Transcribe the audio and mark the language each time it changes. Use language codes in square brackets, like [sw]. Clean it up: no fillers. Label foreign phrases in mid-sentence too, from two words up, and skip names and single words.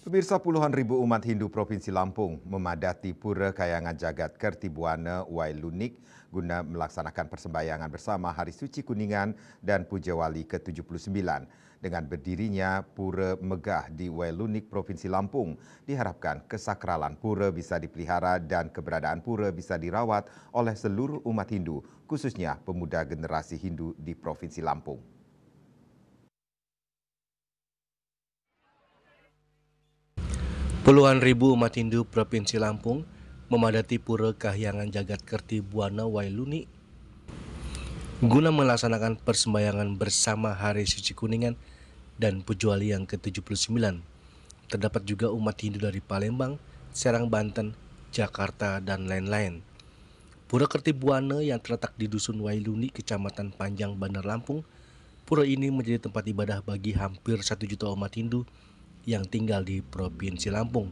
[id] Pemirsa, puluhan ribu umat Hindu Provinsi Lampung memadati Pura Kahyangan Jagat Kertibuana Wailunik guna melaksanakan persembahyangan bersama Hari Suci Kuningan dan Puja Wali ke-79. Dengan berdirinya Pura Megah di Wailunik, Provinsi Lampung, diharapkan kesakralan Pura bisa dipelihara dan keberadaan Pura bisa dirawat oleh seluruh umat Hindu, khususnya pemuda generasi Hindu di Provinsi Lampung. Puluhan ribu umat Hindu Provinsi Lampung memadati Pura Kahyangan Jagat Kertibuana Wailunik guna melaksanakan persembahyangan bersama Hari Suci Kuningan dan Puja Wali yang ke-79. Terdapat juga umat Hindu dari Palembang, Serang Banten, Jakarta, dan lain-lain. Pura Kertibuana yang terletak di Dusun Wailunik, Kecamatan Panjang, Bandar Lampung, pura ini menjadi tempat ibadah bagi hampir 1 juta umat Hindu yang tinggal di Provinsi Lampung.